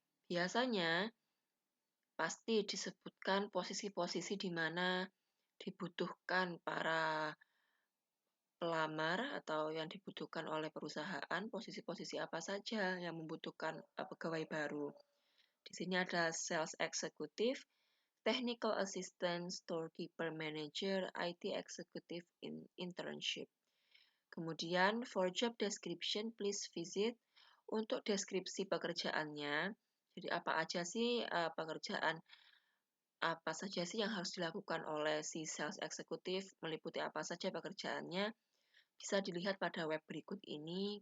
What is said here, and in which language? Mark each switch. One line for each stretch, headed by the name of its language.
Indonesian: Biasanya pasti disebutkan posisi-posisi di mana dibutuhkan para pelamar atau yang dibutuhkan oleh perusahaan, posisi-posisi apa saja yang membutuhkan pegawai baru. Di sini ada sales executive, technical assistant, storekeeper manager, IT executive in internship.
English: Kemudian for job description, please visit.
Indonesian: Untuk deskripsi pekerjaannya, jadi apa aja sih pekerjaan, apa saja sih yang harus dilakukan oleh si sales executive, meliputi apa saja pekerjaannya, bisa dilihat pada web berikut ini.